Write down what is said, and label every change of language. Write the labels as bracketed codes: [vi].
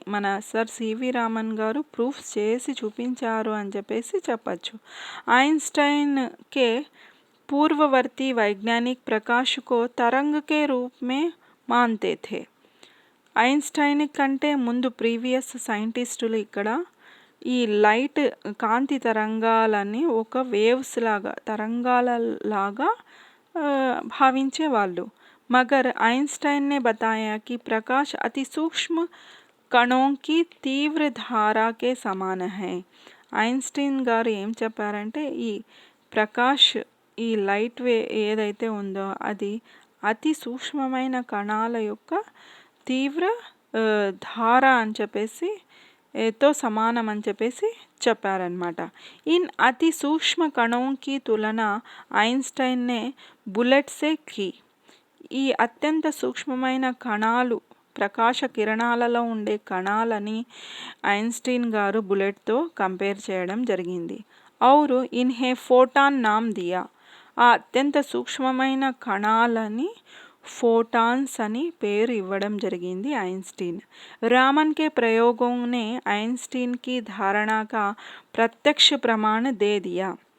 [te] మన sir C V Raman గారు proof చేసి చూపించారు అని చెప్పేసి చెప్పచ్చు. [hi] आइंस्टाइन के पूर्ववर्ती वैज्ञानिक प्रकाश को तरंग के रूप में मानते थे. [te] ఐన్స్టైన్ కంటే ముందు ప్రీవియస్ సైంటిస్టులు ఇక్కడ ఈ లైట్ కాంతి తరంగాలని ఒక వేవ్స్ లాగా తరంగాలలాగా భావించేవాళ్ళు. [hi] मगर आइंस्टाइन ने बताया कि प्रकाश अति सूक्ष्म कणों की तीव्र धारा के समान है. [te] ఐన్స్టీన్ గారు ఏం చెప్పారంటే ఈ ప్రకాష్ ఈ లైట్ ఏదైతే ఉందో అది అతి సూక్ష్మమైన కణాల యొక్క తీవ్ర ధార అని చెప్పేసి తో సమానం అని చెప్పేసి చెప్పారనమాట. [hi] ఇన్ అతి సూక్ష్మ కణోं की तुलना आइंस्टाइन ने बुलेट से की. [te] ఈ అత్యంత సూక్ష్మమైన కణాలు ప్రకాశ కిరణాలలో ఉండే కణాలని ఐన్స్టీన్ గారు బుల్లెట్తో కంపేర్ చేయడం జరిగింది. [hi] ఔరు ఇన్హే ఫోటాన్ నామ్ దియా. [te] ఆ అత్యంత సూక్ష్మమైన కణాలని फोटॉन्स అని పేరు ఇవ్వడం జరిగింది ఐన్స్టీన్. [hi] रामन के प्रयोगों ने आइंस्टीन की धारणा का प्रत्यक्ष प्रमाण दे दिया.